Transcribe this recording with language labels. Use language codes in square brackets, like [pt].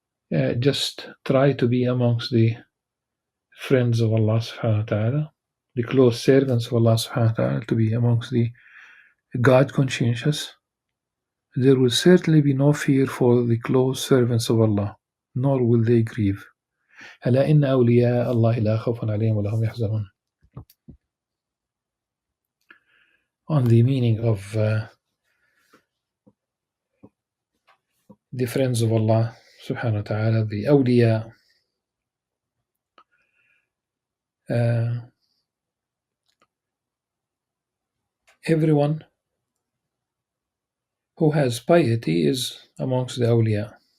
[en] Just try to be amongst the friends of Allah subhanahu wa ta'ala, the close servants of Allah subhanahu wa ta'ala, to be amongst the God conscientious. There will certainly be no fear for the close servants of Allah, nor will they grieve. [ar] ألا إن أولياء الله لا خوف عليهم ولا هم يحزنون. [en] On the meaning of the friends of Allah subhanahu wa ta'ala, the awliya, everyone who has piety is amongst the awliya.